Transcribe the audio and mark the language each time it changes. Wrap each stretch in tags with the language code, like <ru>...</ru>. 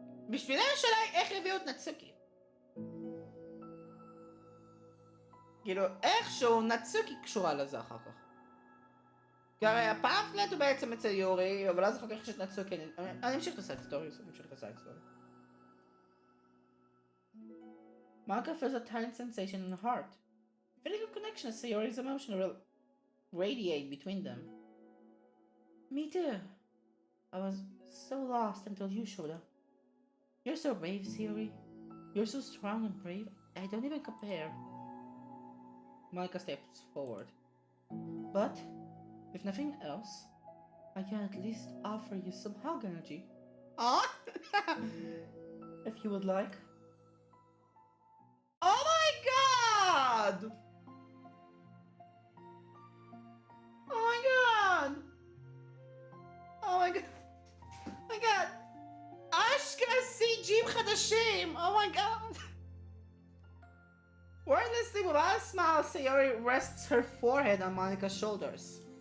<he>בשבילי השאלה היא איך הביאו את נצוקי. כאילו איכשהו נצוקי קשורה לזה אחר כך. כי הרי הפמפלט הוא בעצם אצל יורי, אבל אז אחר כך יש את נצוקי. אני אמשיך את הסייד סטורי.</he> <en>Monica feels a tiny sensation in her heart. Feeling of connection as Sayori's emotion will radiate between them. Me too. I was so lost until you showed up. You're so brave, Sayori. You're so strong and brave. I don't even compare. Monica steps forward. But, if nothing else, I can at least offer you some hug energy. Ah! If you would like. Oh my god! Oh my god! Oh my god! Oh my god!</en> <he>אשכרה CG'ים חדשים!</he> <en>Oh my god! Wordlessly, without a smile, Sayori rests her forehead on Monica's shoulders.</en>